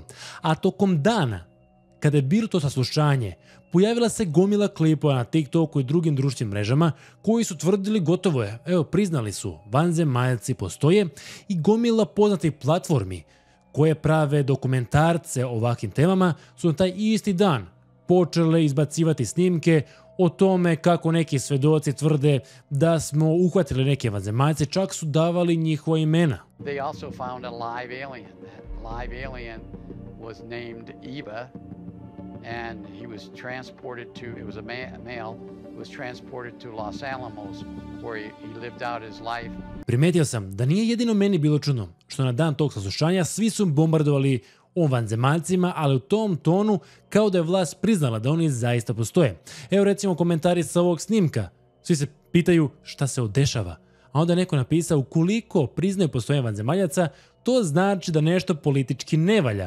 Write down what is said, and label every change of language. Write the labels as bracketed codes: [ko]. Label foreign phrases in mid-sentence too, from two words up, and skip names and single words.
[sr] A tokom dana, kada je bilo to saslušanje, pojavila se gomila klipova na TikToku i drugim društvenim mrežama koji su tvrdili gotovo je, evo priznali su, vanzemaljci postoje i gomila poznatih platformi koje prave dokumentarce o ovakvim temama su na taj isti dan počele izbacivati snimke o tome kako neki svedoci tvrde da smo uhvatili neke vanzemaljce, čak su davali njihova imena. [en] They also found a live alien. That live alien was named Eva, and he was transported to, it was a male, was transported to Los Alamos, where he lived out his life. [sr] Primetio sam da nije jedino meni bilo čudno što na dan tog saslušanja svi su bombardovali o vanzemaljcima, ali u tom tonu kao da je vlast priznala da oni zaista postoje. Evo recimo komentari sa ovog snimka. Svi se pitaju šta se odešava. A onda je neko napisao ukoliko priznaju postojanje vanzemaljaca, to znači da nešto politički ne valja.